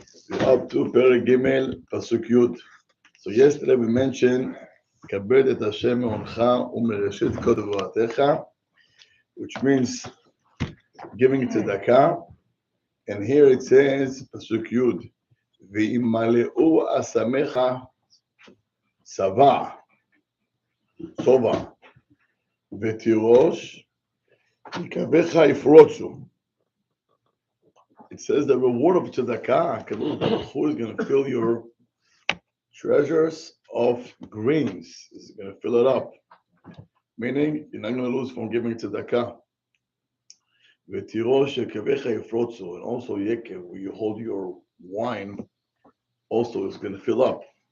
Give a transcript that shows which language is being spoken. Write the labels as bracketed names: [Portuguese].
[English] We're up to [Hebrew] פרק ג' פסוק י'. [English] So yesterday we mentioned [Hebrew] כבד את השם מעונך ומראשית כל דברתך, [English] which means giving tzedakah. And here it says [Hebrew] פסוק י' וימלאו אסמיך שובע ותירוש יקביך יפרוצו. [English] It says the reward of tzedakah, Kadosh Baruch Hu is going to fill your treasures of grains. It's going to fill it up. Meaning, you're not going to lose from giving tzedakah. [Hebrew] V'tirosh yekavecha yifrotzu, [English] and also yekev, where you hold your wine, also is going to fill up.